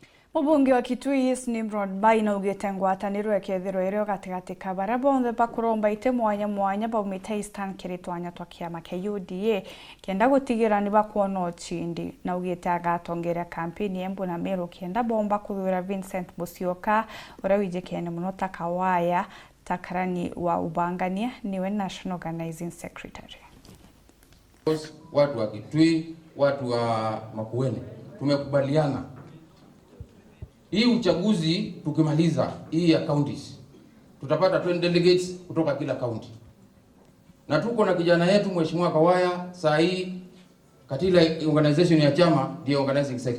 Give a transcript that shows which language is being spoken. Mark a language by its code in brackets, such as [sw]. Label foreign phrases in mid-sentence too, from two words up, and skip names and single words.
[mer] Mubunge wa Kitui Nimrod baina ugete ngwataniro ekethiro irio gatigati ka bara bonthe bakuromba ite mwanya baumite Eastern kiritwanya twa kiama kia UDA kenda gutigira ni bakuona uchindi na ugete agatongeria kampeni embu na Meru kenda bomba kuthura Vincent Musyoka uria wijikene muno takawaya takarani wa ubangania niwe [en] National Organizing Secretary. [sw] Watu wa Kitui, watu wa Makueni tumekubaliana hii uchaguzi tukimaliza hii ya counties tutapata 20 delegates kutoka kila county. Na tuko na kijana yetu Mheshimiwa Kawaya saa hii katika organization ya chama ndio [en] organizing sector.